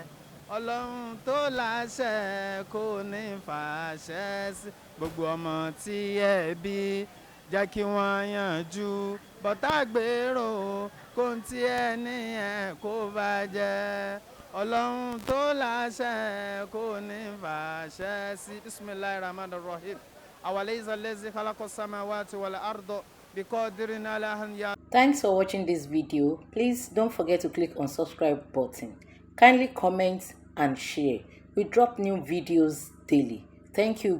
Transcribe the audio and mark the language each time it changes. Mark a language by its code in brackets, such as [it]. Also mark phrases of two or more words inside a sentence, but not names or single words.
[yo] Ọlọ́run tó láṣẹ kò ní fàṣẹ sí. Gbogbo ọmọ tí ẹ bí jẹ́ kí wọ́n yanjú, bọ̀tá gbèrò kóhun tí ẹ níyẹn kó bàjẹ́. Ọlọ́run tó láṣẹ kò ní fàṣẹ sí. [ar] بسم الله الرحمن الرحيم. أوليس الذي خلق السماوات والأرض بقادر على أن. [en] Thanks for watching this video. Please don't forget to click on subscribe button. Kindly comment and share. We drop new videos daily. Thank you.